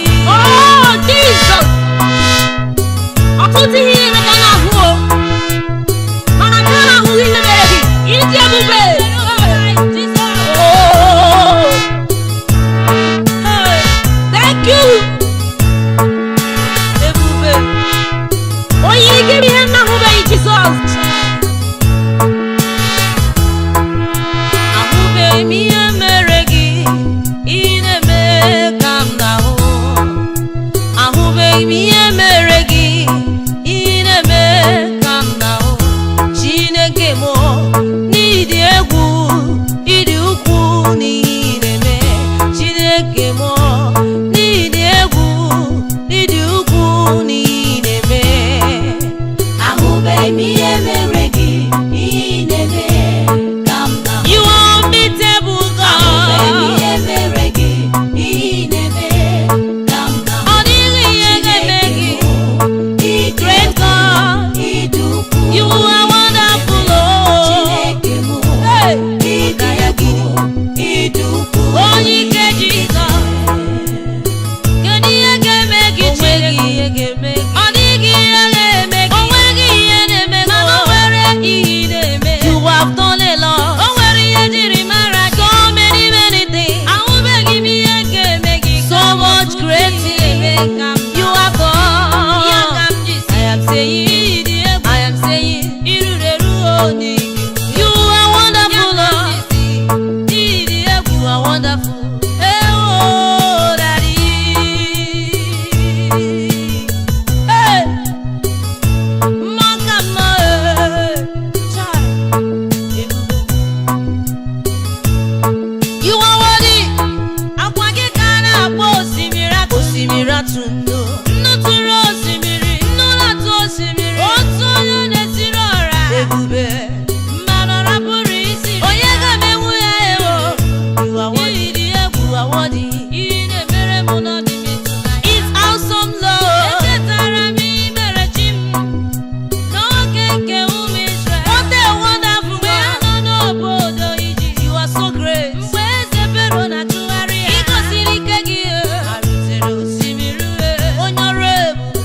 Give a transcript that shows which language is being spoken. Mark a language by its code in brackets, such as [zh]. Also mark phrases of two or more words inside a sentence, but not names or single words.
[ig] Oh, Jesus! Ọtụtụ ihe na-aga n'ahụ o. Mana nke a na-ahụghị ihe mere gị. Ịdị ebube. Oh. [en] Thank you. [ig] Ebube. Onye ike bụ ihe m na-ahụbeghị, Jizọs. Ahụbeghị m ihe mere gị. Ị na-eme ka m na-ahụ. Ahụbeghị m ihe mere gị. Ị na-eme ka m na-ahụ. Chineke m, n'ịdị egwu, ịdị ukwu n'ihe ị na-eme. Chineke m, n'ịdị egwu, ịdị ukwu n'ihe ị na-eme. Ahụbeghị m ihe mere gị, ihe ị na-eme ka m na-ahụ. [en] You are unbeatable God. [ig] Ahụbeghị m ihe mere gị, ihe ị na-eme ka m na-ahụ. Ọ dịghị ihe ga-eme gị. Chineke m, ị dị Great ukwuu, God. ị dị ukwuu. [en] You are wonderful, Lord. [ig] Chineke m, Hey. ị dị ukwuu, ị dị ukwuu. Onye ike Jizọs. Kedu ihe ga-eme gị, O nweghị Chineke? ihe ga-eme gị. Ọ dịghị ihe ga-eme gị. O nweghị ihe na-eme gị. Mana o nwere ihe ị na-eme. [en] You have done a lot. [ig] O nwere ihe jiri mara gị. [en] So many, many things. [ig] Ahụbeghị m ihe ga-eme gị. [en] So much great things. You have done. [ig] Ya ka m ji sị, [en] I am saying, [ig] "Ị dị egwu." [en] I am saying, [ig] Ị ruru eru, o dị. [en] You are wonderful, [ig] Ya ka m Lord. ji sị, "Ị dị egwu." [en] You are wonderful. Eh, oh, daddy. [ig] Eh, mmụọ ka mmụọ, eh, cha, ebube. [en] You are worthy. [ig] Akwa gị ka a na-akpọ osimiri atụ, osimiri atụ ndo. Nnu tụrụ osimiri, nnu na-atụ osimiri. Otu onye na-etiri ọra. Ebube. Mmanụ rapụrụ isi. Onye ga-emenwu ya ewo? [en] You are worthy. You are worthy. [ig] Ị na-emere m n'ọdị m ịtụnanya. [en] It's awesome, Lord. [ig] Echetara m ihe mere chi m n'oge nke ụmụ Israel. [en] What a wonderful God. [ig] Mgbe ha nọ n'obodo Ijipt. [en] You are so great. [ig] Mgbe eze Fero na-achụgharị ya. Ị gosiri ike gị, eh. Ha rutere osimiri uhie. Onye ọrụ ebube.